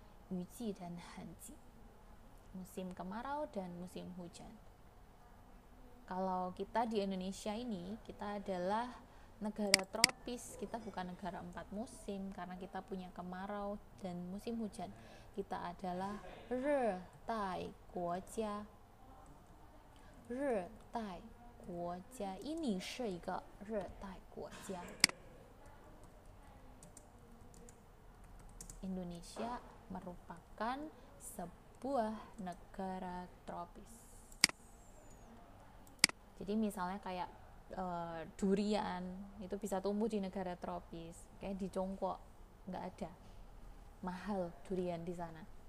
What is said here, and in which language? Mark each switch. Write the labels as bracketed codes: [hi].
[id] 雨季 dan 寒季, musim kemarau dan musim hujan. Kalau kita di Indonesia ini, kita adalah negara tropis, kita bukan negara 4 musim karena kita punya kemarau dan musim hujan. Kita adalah 热带国家. [zh] 热带国家, ini 是一个热带国家. [id] Indonesia merupakan sebuah negara tropis. Jadi misalnya kayak durian itu bisa tumbuh di negara tropis, kayak di Tiongkok nggak ada, mahal durian di sana.